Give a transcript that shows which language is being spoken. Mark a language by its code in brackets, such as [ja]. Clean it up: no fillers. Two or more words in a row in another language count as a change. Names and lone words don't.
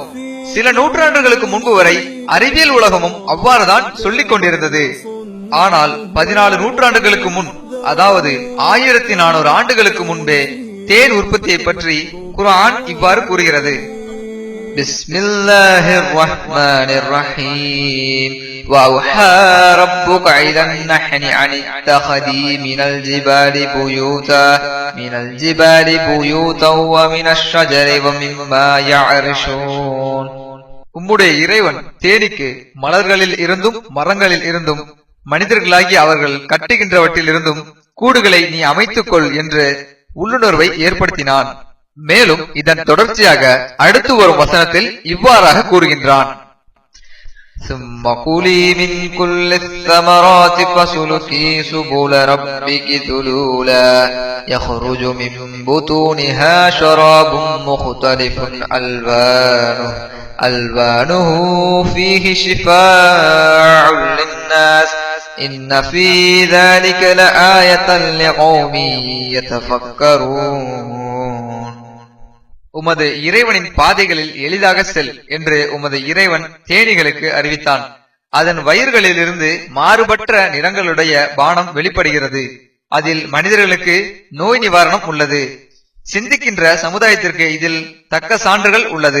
[ta] சில நூற்றாண்டுகளுக்கு முன்பு வரை அறிவியல் உலகமும் அவ்வாறுதான் சொல்லிக் கொண்டிருந்தது. ஆனால் 14 நூற்றாண்டுகளுக்கு முன், அதாவது 1400 ஆண்டுகளுக்கு முன்பே தேன் உற்பத்தியை பற்றி குர்ஆன் இவ்வாறு கூறுகிறது. [ar] بسم الله الرحمن الرحيم. وَأَوْحَى رَبُّكَ إِلَى النَّحْلِ أَنِ اتَّخِذِي مِنَ الْجِبَالِ بُيُوتًا وَمِنَ الشَّجَرِ وَمِمَّا يَعْرِشُونَ. [ta] உம்முடைய இறைவன் தேனிக்கு மலர்களில் இருந்தும் மரங்களில் இருந்தும் மனிதர்களாகி அவர்கள் கட்டுகின்றவற்றில் இருந்தும் கூடுகளை நீ அமைத்துக்கொள் என்று உள்ளுணர்வை ஏற்படுத்தினான். மேலும் இதன் தொடர்ச்சியாக அடுத்து வரும் வசனத்தில் இவ்வாறாக கூறுகின்றான். [ar] ثم كلي من كل الثمرات فسلكي سبل ربك ذلولا يخرج من بطونها شراب مختلف ألوانه فيه شفاء للناس إن في ذلك لآية لقوم يتفكرون. [ta] உமது இறைவனின் பாதைகளில் எளிதாக செல் என்று உமது இறைவன் தேனீகளுக்கு அறிவித்தான். அதன் வயிறுகளிலிருந்து மாறுபட்ட நிறங்களுடைய பானம் வெளிப்படுகிறது. அதில் மனிதர்களுக்கு நோய் நிவாரணம் உள்ளது. சிந்திக்கின்ற சமுதாயத்திற்கு இதில் தக்க சான்றுகள் உள்ளது.